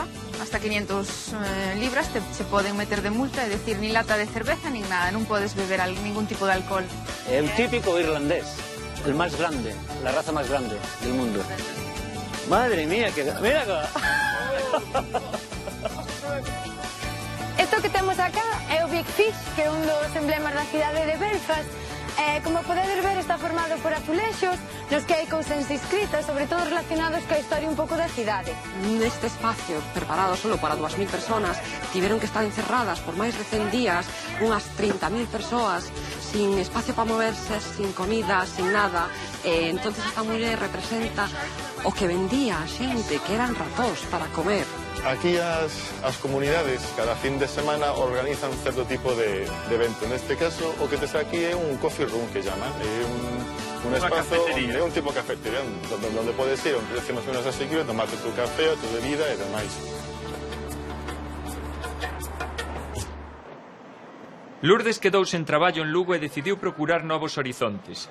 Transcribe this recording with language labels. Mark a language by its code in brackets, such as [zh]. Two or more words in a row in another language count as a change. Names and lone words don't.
[gl] Hasta 500 libras se poden meter de multa, é dicir, ni lata de cerveza nin nada. Non podes beber ningún tipo de alcohol. É un típico irlandés, [es] el más grande, la raza más grande del mundo. Madre mía, que... Mira acá. [gl] Isto que temos acá é o Big Fish, que é un dos emblemas da cidade de Belfast. Como podedes ver, está formado por azulexos nos que hai cousas inscritas, sobre todo relacionados coa historia un pouco da cidade. Neste [es] espacio, preparado solo para 2.000 personas, [gl] tiveron que estar encerradas por máis de 100 días, unhas 30.000 persoas, [es] sin espacio para moverse, sin comida, sin nada. [gl] Entonces esta muller representa o que vendía a xente, que eran ratós para comer. Aquí as comunidades cada fin de semana organizan certo tipo de evento. Neste caso, o que tes aquí é un [en] coffee room [gl] que llaman. É un espazo, é un tipo cafetería onde podes ir a un precio máis ou menos asequible, [es] tomarte tu café, tu bebida [gl] e demais. Lourdes quedou sen traballo en Lugo e decidiu procurar novos horizontes.